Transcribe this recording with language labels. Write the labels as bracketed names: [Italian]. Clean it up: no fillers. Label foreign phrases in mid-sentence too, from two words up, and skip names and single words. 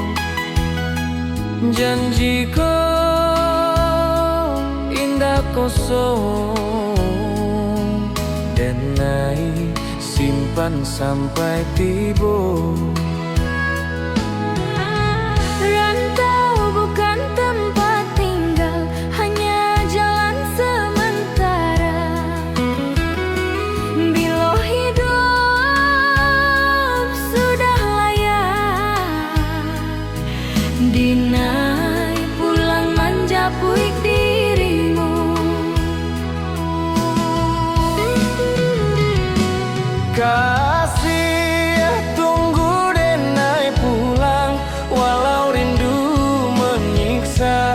[Indonesian] Janji ko indah kosong, denai simpan sampai tiba. Rantau bukan tempat tinggal, hanya jalan sementara. Bila hidup sudah layak, [Minangkabau] dinai pulang menjapuik dirimu. [Indonesian] Kasih tunggu denai pulang, walau rindu menyiksa.